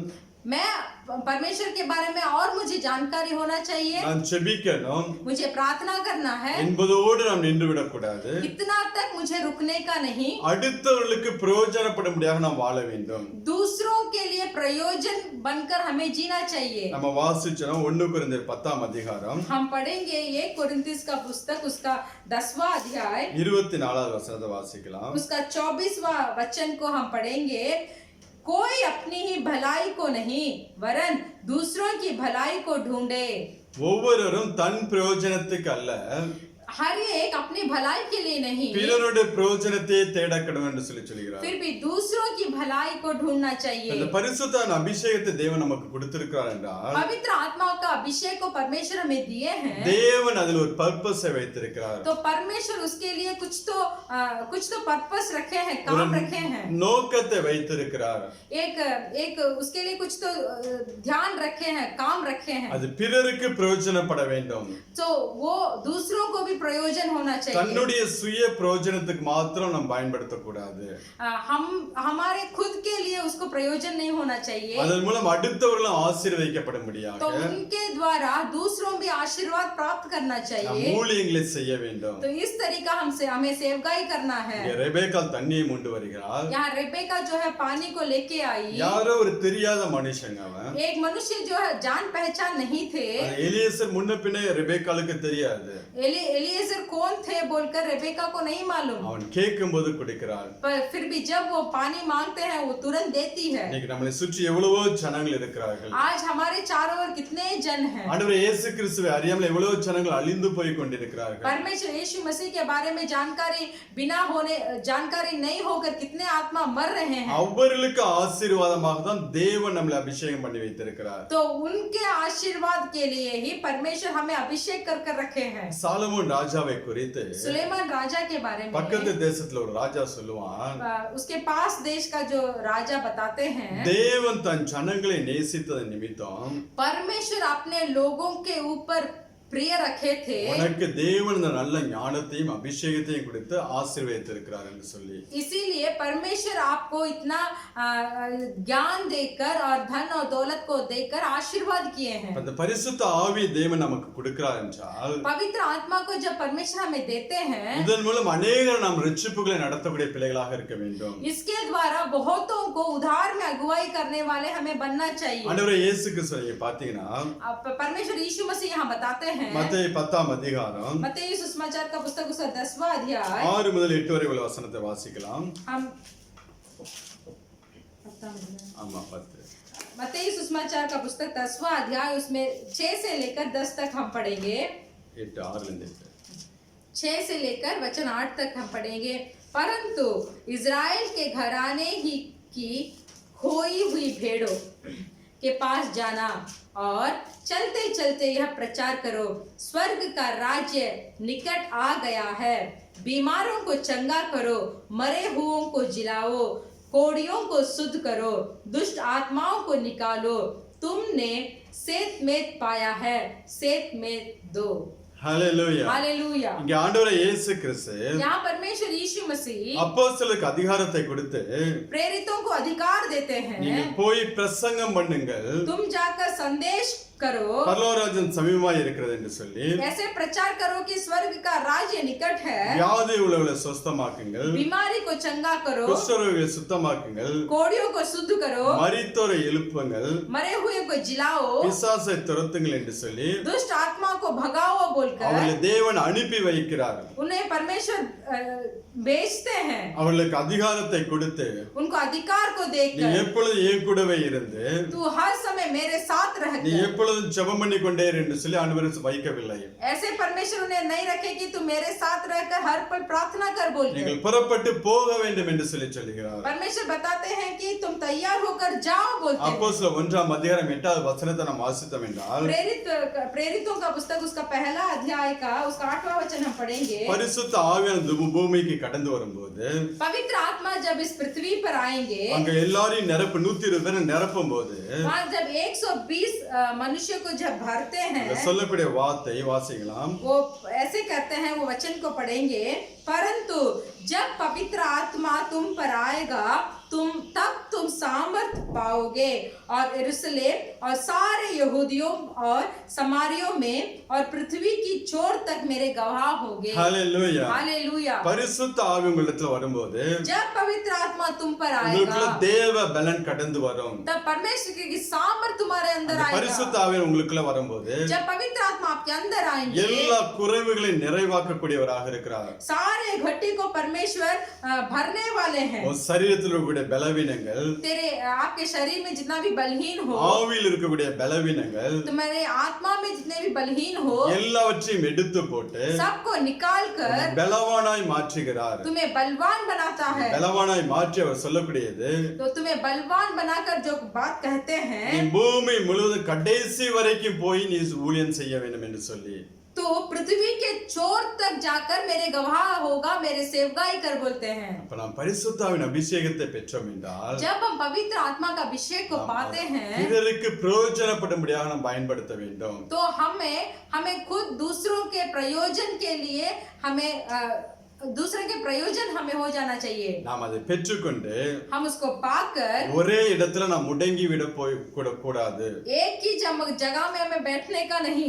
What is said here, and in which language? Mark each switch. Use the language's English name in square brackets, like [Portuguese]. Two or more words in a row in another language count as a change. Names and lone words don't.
[Hindi] मैं परमेश्वर के बारे में और मुझे जानकारी होना चाहिए, [Tamil] நான் செபிக்கணும் [Hindi] मुझे प्रार्थना करना है, [Tamil] என்பதோடு நாம் நின்று விடக்கூடாது. [Hindi] इतना तक मुझे रुकने का नहीं, [Tamil] அடுத்தவர்களுக்கு பிரயோஜனப்படும்படியாக நாம் வாழ வேண்டும். [Hindi] दूसरों के लिए प्रयोजन बनकर हमें जीना चाहिए। [Tamil] நம்ம வாசிச்சோம் 1 கொரிந்தியர் 10ஆம் அதிகாரம் [Hindi] हम पढ़ेंगे 1 कोरिन्थियस का पुस्तक उसका 10वां अध्याय [Tamil] 24வது வசனத்தை வாசிக்கலாம். [Hindi] उसका 24वां वचन को हम पढ़ेंगे। कोई अपनी ही भलाई को नहीं वरन दूसरों की भलाई को ढूंढे। [Tamil] ஒவ்வொருவரும் தன் பிரயோஜனத்துக்கு அல்ல [Hindi] हर एक अपनी भलाई के लिए नहीं [Tamil] பிறருடைய பிரயோஜனத்தை தேட கடவுள் என்று சொல்கிறார். [Hindi] फिर भी दूसरों की भलाई को ढूंढना चाहिए। [Tamil] அந்த பரிசுத்த அபிஷேகத்தை தேவன் நமக்கு கொடுத்திருக்கிறார் என்றால் [Hindi] पवित्र आत्मा का अभिषेक को परमेश्वर हमें दिए हैं, [Tamil] தேவன் அதில் ஒரு பர்பஸை வைத்திருக்கிறார். [Hindi] तो परमेश्वर उसके लिए कुछ तो पर्पस रखे हैं, काम रखे हैं, [Tamil] நோக்கத்தை வைத்திருக்கிறார். [Hindi] एक उसके लिए कुछ तो ध्यान रखे हैं, काम रखे हैं, [Tamil] அது பிறருக்கு பிரயோஜனப்பட வேண்டும். [Hindi] तो वो दूसरों को भी प्रयोजन होना चाहिए। [Tamil] தன்னுடைய சுய பிரயோஜனத்துக்கு மாத்திரம் நாம் பயன்படுத்த கூடாது. [Hindi] हम हमारे खुद के लिए उसको प्रयोजन नहीं होना चाहिए, [Tamil] அதன் மூலம் அடுத்தவர்களும் ஆசீர்வதிக்கப்படும்படியாக [Hindi] तो उनके द्वारा दूसरों भी आशीर्वाद प्राप्त करना [Tamil] நாம் [Hindi] चाहिए। [Tamil] ஊழியங்களை செய்ய வேண்டும். [Hindi] तो इस तरीका हमें सेवकाई करना है। [Tamil] இங்கே ரெபேக்காள் தண்ணியை கொண்டு வருகிறாள். [Hindi] यहाँ रेबेका जो है पानी को लेके आई, [Tamil] யாரோ ஒரு தெரியாத மனுஷங்க அவன். [Hindi] एक मनुष्य जो है जान पहचान नहीं थे, [Tamil] எலியேசர் முன்ன பின்ன ரெபேக்காளுக்கு தெரியாது. [Hindi] एलिएजर कौन थे बोलकर रेबेका को नहीं मालूम, [Tamil] அவன் கேட்கும்போது கொடுக்கிறாள். [Hindi] पर फिर भी जब वो पानी मांगते हैं वो तुरंत देती है। [Tamil] இன்னைக்கு நம்மளை சுற்றி எவ்வளவோ ஜனங்கள் இருக்கிறார்கள். [Hindi] आज हमारे चारों ओर कितने जन हैं, [Tamil] ஆண்டவர் இயேசு கிறிஸ்துவை அறியாமல் எவ்வளவோ ஜனங்கள் அழிந்து போய் கொண்டிருக்கிறார்கள். [Hindi] परमेश्वर यीशु मसीह के बारे में जानकारी नहीं होकर कितने आत्मा मर रहे हैं। [Tamil] அவர்களுக்கு ஆசீர்வாதமாக தான் தேவன் நம்மளை அபிஷேகம் பண்ணி வைத்திருக்கிறார். [Hindi] तो उनके आशीर्वाद के लिए ही परमेश्वर हमें अभिषेक कर रखे हैं। [Tamil] சாலமோன் ராஜாவை குறித்து [Hindi] सुलेमान राजा के बारे में [Tamil] பக்கத்து தேசத்துல ஒரு ராஜா சொல்லுவான், [Hindi] उसके पास देश का जो राजा बताते हैं, [Tamil] தேவன் தன் ஜனங்களை நேசித்ததன் நிமித்தம் [Hindi] परमेश्वर अपने लोगों के ऊपर प्रिय रखे थे, [Tamil] உனக்கு தேவன் இந்த நல்ல ஞானத்தையும் அபிஷேகத்தையும் கொடுத்து ஆசீர்வதித்திருக்கிறார் என்று சொல்லி, [Hindi] इसीलिए परमेश्वर आपको इतना ज्ञान देकर और धन और दौलत को देकर आशीर्वाद किए हैं। [Tamil] அந்த பரிசுத்த ஆவி தேவன் நமக்கு கொடுக்கிறார் என்றால் [Hindi] पवित्र आत्मा को जब परमेश्वर हमें देते हैं, [Tamil] இதன் மூலம் அநேகர் நாம் ரட்சிப்புகளை நடத்தக்கூடிய பிள்ளைகளாக இருக்க வேண்டும். [Hindi] इसके द्वारा बहुतों को उद्धार में अगुवाई करने वाले हमें बनना चाहिए। [Tamil] ஆண்டவரே இயேசு கிறிஸ்து நீங்க பாத்தீங்கன்னா [Hindi] परमेश्वर यीशु मसीह यहाँ बताते हैं, [Tamil] மத்தேயு 10ஆம் அதிகாரம் [Hindi] मत्ती सुसमाचार का पुस्तक उसका 10वां अध्याय [Tamil] 6 முதல் 8 வரை உள்ள வசனத்தை வாசிக்கலாம். [Hindi] हम [Tamil] ஆமா 10. [Hindi] मत्ती सुसमाचार का पुस्तक 10वां अध्याय उसमें 6 से लेकर 10 तक हम पढ़ेंगे। [Tamil] 8 6 ல இருந்து [Hindi] 6 से लेकर वचन 8 तक हम पढ़ेंगे। परंतु इज़राइल के घराने ही की खोई हुई भेड़ों के पास जाना और चलते चलते यह प्रचार करो, स्वर्ग का राज्य निकट आ गया है। बीमारों को चंगा करो, मरे हुओं को जिलाओ, कोढ़ियों को शुद्ध करो, दुष्ट आत्माओं को निकालो। तुमने सेतमेत पाया है, सेतमेत दो। [Tamil] ஹல்லேலூயா. [Hindi] हालेलूया। [Tamil] இங்க ஆண்டவரே இயேசு கிறிஸ்து [Hindi] यहाँ परमेश्वर यीशु मसीह [Tamil] அப்போஸ்தலருக்கு அதிகாரத்தை கொடுத்து [Hindi] प्रेरितों को अधिकार देते [Tamil] நீங்க [Hindi] हैं, [Tamil] போய் பிரசங்கம் பண்ணுங்கள், [Hindi] तुम जाकर संदेश करो, [Tamil] பரலோகராஜ்யம் சமீபமாய் இருக்கிறது என்று சொல்லி [Hindi] ऐसे प्रचार करो कि स्वर्ग का राज्य निकट है। [Tamil] வியாதி உள்ளவர்களை சுஸ்தமாக்குங்கள், [Hindi] बीमारी को चंगा करो, [Tamil] குஷ்டரோகிகளை சுத்தமாக்குங்கள், [Hindi] कोढ़ियों को शुद्ध करो, [Tamil] மரித்தோரை எழுப்புங்கள், [Hindi] मरे हुए को जिलाओ, [Tamil] பிசாசை துரத்துங்கள் என்று சொல்லி [Hindi] दुष्ट आत्मा को भगाओ बोलकर [Tamil] அவர்களை தேவன் அனுப்பி வைக்கிறார். [Hindi] उन्हें परमेश्वर भेजते हैं, [Tamil] அவர்களுக்கு அதிகாரத்தை கொடுத்து [Hindi] उनको अधिकार को [Tamil] நீ [Hindi] देकर [Tamil] எப்பொழுதும் என் கூடவே இருந்து [Hindi] तू हर समय मेरे साथ [Tamil] நீ [Hindi] रहकर, [Tamil] எப்பொழுதும் ஜெபம் பண்ணி கொண்டே இரு என்று சொல்லி ஆண்டவர் வைக்கவில்லை. [Hindi] ऐसे परमेश्वर उन्हें नहीं रखे कि तू मेरे साथ रहकर हर पल प्रार्थना कर बोलकर। [Tamil] நீங்கள் புறப்பட்டு போக வேண்டும் என்று சொல்லி சொல்கிறார். [Hindi] परमेश्वर बताते हैं कि तुम तैयार होकर जाओ बोलते हैं। [Tamil] அப்போஸ்தலர் 1ஆம் அதிகாரம் 8வது வசனத்தை நாம் வாசித்தோம் என்றால் [Hindi] प्रेरितों का पुस्तक उसका पहला अध्याय का उसका 8वां वचन हम पढ़ेंगे। [Tamil] பரிசுத்த ஆவியானவர் பூமிக்கு கடந்து வரும்போது [Hindi] पवित्र आत्मा जब इस पृथ्वी पर आएंगे, [Tamil] அங்க எல்லாரையும் நிரப்பு 120 பேரை நிரப்பும் போது [Hindi] वहाँ जब 120 मनुष्य को जब भरते हैं, [Tamil] சொல்லக்கூடிய வார்த்தை வாசிக்கலாம். [Hindi] वो ऐसे करते हैं, वो वचन को पढ़ेंगे। परंतु जब पवित्र आत्मा तुम पर आएगा तब तुम सामर्थ पाओगे और यरूशलेम और सारे यहूदियों और समारियों में और पृथ्वी की छोर तक मेरे गवाह होगे। [Tamil] ஹல்லேலூயா. [Hindi] हालेलूया। [Tamil] பரிசுத்த ஆவி உங்களிடத்துல வரும்போது [Hindi] जब पवित्र आत्मा तुम पर [Tamil] உங்களுக்குள்ள [Hindi] आएगा [Tamil] தேவ பலன் கடந்து வரும். [Hindi] तब परमेश्वर की सामर्थ तुम्हारे अंदर आएगा। [Tamil] பரிசுத்த ஆவி உங்களுக்குள்ள வரும்போது [Hindi] जब पवित्र आत्मा आपके अंदर आएंगे, [Tamil] எல்லா குறைவுகளையும் நிறைவாக்கக்கூடியவராக இருக்கிறார். [Hindi] सारे घटी को परमेश्वर भरने वाले हैं। [Tamil] உன் சரீரத்தில் இருக்கக்கூடிய பலவீனங்கள், [Hindi] तेरे आपके शरीर में जितना भी बलहीन हो, [Tamil] ஆவியில் இருக்கக்கூடிய பலவீனங்கள், [Hindi] तुम्हारे आत्मा में जितने भी बलहीन हो, [Tamil] எல்லாவற்றையும் எடுத்து போட்டு [Hindi] सबको निकाल कर [Tamil] பலவானாய் மாற்றுகிறார். [Hindi] तुम्हें बलवान बनाता है। [Tamil] பலவானாய் மாற்றி அவர் சொல்லக்கூடியது, [Hindi] तो तुम्हें बलवान बनाकर जो बात कहते [Tamil] நீ [Hindi] हैं, [Tamil] பூமி முழுவதும் கடைசி வரைக்கும் போய் நீ ஊழியம் செய்ய வேண்டும் என்று சொல்லி, [Hindi] तो पृथ्वी के छोर तक जाकर मेरे गवाह होगा, मेरे सेवकाई कर बोलते हैं। [Tamil] அப்ப நாம் பரிசுத்தாவின் அபிஷேகத்தை பெற்றோம் என்றால் [Hindi] जब हम पवित्र आत्मा का अभिषेक को पाते हैं, [Tamil] பிறருக்கு பிரயோஜனப்படும்படியாக நாம் பயன்படுத்த வேண்டும். [Hindi] तो हमें खुद दूसरों के प्रयोजन के लिए हमें दूसरे के प्रयोजन हमें हो जाना चाहिए। [Tamil] நாம் அதை பெற்றுக்கொண்டு [Hindi] हम उसको पाकर [Tamil] ஒரே இடத்துல நாம் முடங்கி விட போய் கூடாது. [Hindi] एक ही जगह में हमें बैठने का नहीं।